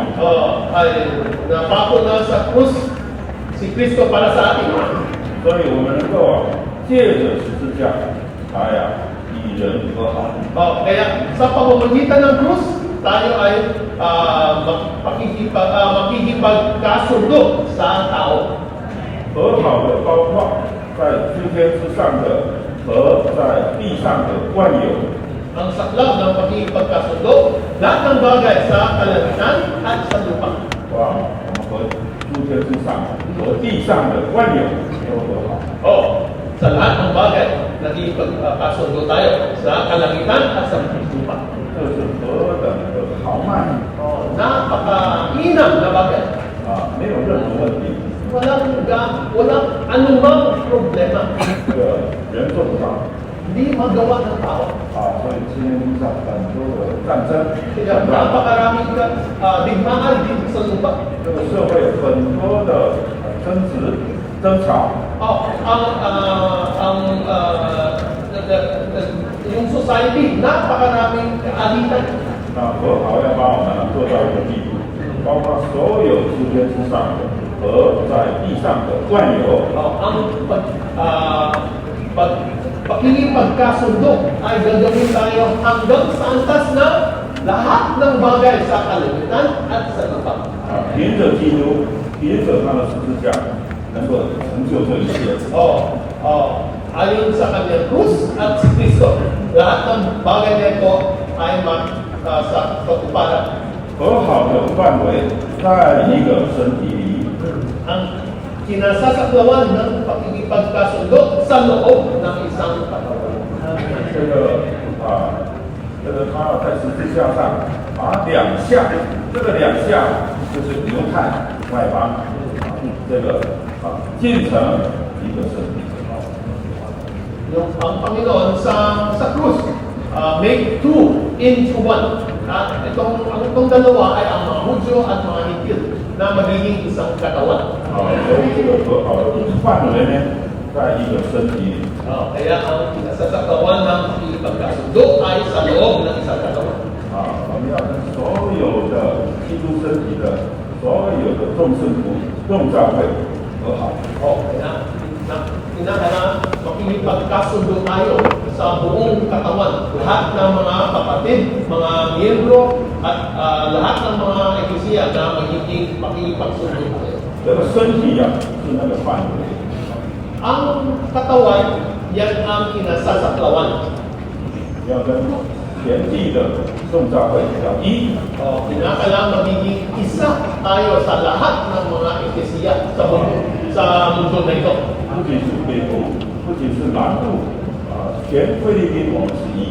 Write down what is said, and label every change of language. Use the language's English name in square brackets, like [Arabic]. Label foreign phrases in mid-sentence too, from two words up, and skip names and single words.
[Filipino] Ay napako na sa krus si Kristo para sa atin. [Chinese] 所以我们能够借着十字架来与人和好。 [Filipino] Kaya sa pamamagitan ng krus, tayo ay makikipagkasundo sa tao. [Chinese] 和好的包括在诸天之上的和在地上的万有。 [Filipino] Ang saklaw ng pakikipagkasundo, lahat ng bagay sa kalangitan at sa lupa. [Chinese] 哇，我们和诸天之上和地上的万有都和好。 [Filipino] Sa lahat ng bagay, nagkikipagkasundo tayo sa kalangitan at sa lupa. [Chinese] 这是何等的豪迈 [Filipino] Napakainam na bagay. [Chinese] 没有任何问题， [Filipino] Walang anumang problema. [Chinese] 这个人做不到。 [Filipino] Hindi magawa ng tao. [Chinese] 所以今天上很多的战争， [Filipino] Kaya napakaraming digmaan dito sa lupa. [Chinese] 这个社会很多的争执、争吵。 [Filipino] Yung society, napakaraming kaalitan. [Chinese] 那和好要把我们做到一个地步，包括所有诸天之上的和在地上的万有。 [Filipino] Ang pakikipagkasundo ay gagawin tayo hanggang sa antas na lahat ng bagay sa kalangitan at sa lupa. [Chinese] 凭着基督，凭着他的十字架，能够成就这一切。 [Filipino] Ayon sa kanyang krus at si Kristo, lahat ng bagay nito ay sa katuparan. [Chinese] 和好的范围在一个身体里， [Filipino] Ang kinasasaklawan ng pakikipagkasundo sa loob ng isang katawan. [Chinese] 这个他在十字架上把两项，这个两项就是犹太外邦，这个进成一个身体。 [Filipino] Yung ang Panginoon sa krus, [English] make two into one. [Filipino] At itong dalawa ay ang mga Hudyo at mga Hintil na magiging isang katawan. [Chinese] 所以这个和好的范围呢，在一个身体里。 [Filipino] Kaya ang kinasasaklawan ng pakikipagkasundo ay sa loob ng isang katawan. [Chinese] 我们要跟所有的基督身体的所有的众圣徒、众教会和好。 [Filipino] Kinakailangan makikipagkasundo tayo sa buong katawan. Lahat ng mga kapatid, mga miyembro, at lahat ng mga eklesiya na magiging makikipagsundo tayo. [Chinese] 这个身体是那个范围。 [Filipino] Ang katawan, yan ang kinasasaklawan. [Chinese] 要跟全地的众教会要一。 [Filipino] Kinakailangan magiging isa tayo sa lahat ng mga eklesiya sa mundo na ito. [Chinese] 不仅是北部，不仅是南部，全菲律宾我们是一。